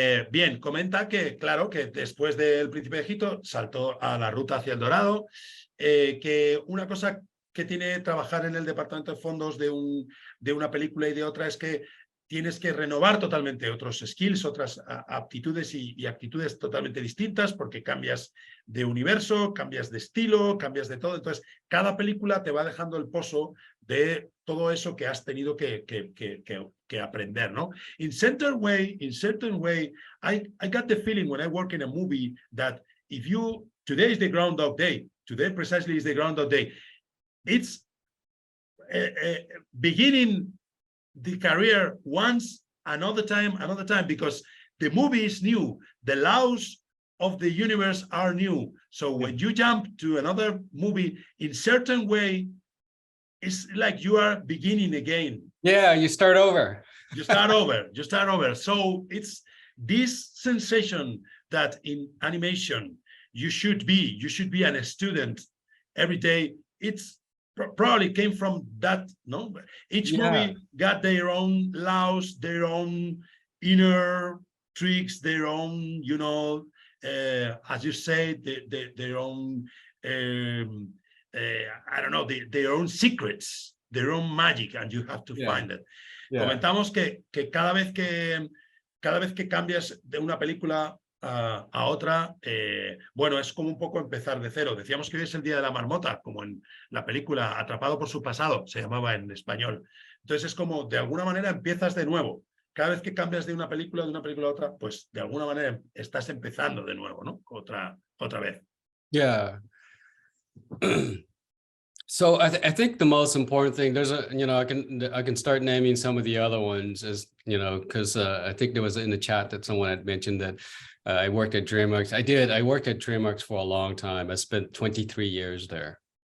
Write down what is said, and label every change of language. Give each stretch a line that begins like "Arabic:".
Spanish: Bien, comenta que, claro, que después del Príncipe de Egipto saltó a la ruta hacia El Dorado, que una cosa que tiene trabajar en el departamento de fondos de una película y de otra es que tienes que renovar totalmente otros skills, otras aptitudes y actitudes totalmente distintas, porque cambias de universo, cambias de estilo, cambias de todo. Entonces, cada película te va dejando el pozo de todo eso que has tenido que aprender, ¿no?
English: In certain way, I got the feeling when I work in a movie that today is the Groundhog Day, today precisely is the Groundhog Day, it's beginning the career once, another time, because the movie is new. The laws of the universe are new. So when you jump to another movie, in certain way, it's like you are beginning again. Yeah, you start over. You start over. So it's this sensation that in animation, you should be a student every day. It's probably came from that, no? Each movie got their own laws, their own inner tricks, their own, you know, as you say, their own, I don't know, their own secrets, their own magic, and you have to find it.
Spanish: Comentamos que cada vez que cambias de una película a otra, bueno, es como un poco empezar de cero. Decíamos que hoy es el Día de la Marmota, como en la película Atrapado por su pasado, se llamaba en español. Entonces es como, de alguna manera, empiezas de nuevo. Cada vez que cambias de una película a otra, pues de alguna manera estás empezando de nuevo, ¿no? Otra vez.
English: Yeah. So I think the most important thing, there's a, I can start naming some of the other ones, as because I think there was in the chat that someone had mentioned that I worked at DreamWorks. I worked at DreamWorks for a long time. I spent 23 years there.